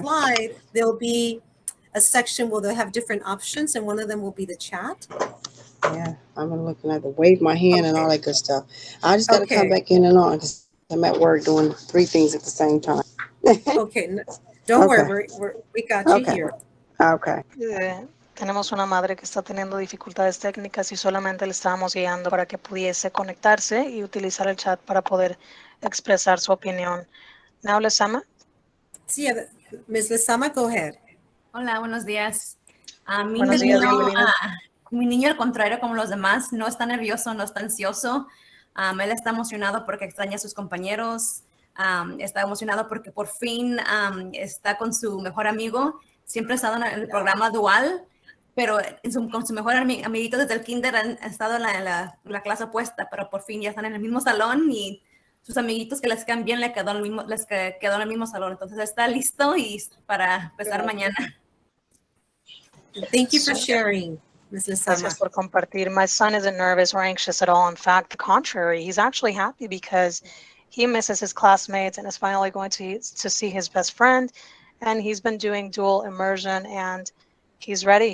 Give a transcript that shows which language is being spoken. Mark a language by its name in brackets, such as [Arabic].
[English] slide, there'll be a section where they'll have different options, and one of them will be the chat. Yeah, I'm looking at the wave my hand and all that good stuff. I just got to come Okay. back in and on because I'm at work doing 3 things at the same time. Okay, don't Okay. worry, we got you Okay. here. Okay. [Spanish] Tenemos una madre que está teniendo dificultades técnicas y solamente le estábamos guiando para que pudiese conectarse y utilizar el chat para poder expresar su opinión. [English] Now, Lesama? Sí, Ms. Lesama, go ahead. [Spanish] Hola, buenos días. Buenos días, bienvenida. Mi niño, al contrario, como los demás, no está nervioso, no está ansioso. Él está emocionado porque extraña a sus compañeros. Está emocionado porque por fin está con su mejor amigo. Siempre ha estado en el programa dual, pero con su mejor amiguito desde el kinder han estado en la clase opuesta, pero por fin ya están en el mismo salón y sus amiguitos que les quedan bien les quedó en el mismo salón. Entonces está listo y para empezar mañana. [English] Thank you for sharing, Ms. Lesama. [Spanish] Gracias por compartir. [English] My son isn't nervous or anxious at all. In fact, the contrary. He's actually happy because he misses his classmates and is finally going to see his best friend. And he's been doing dual immersion, and he's ready.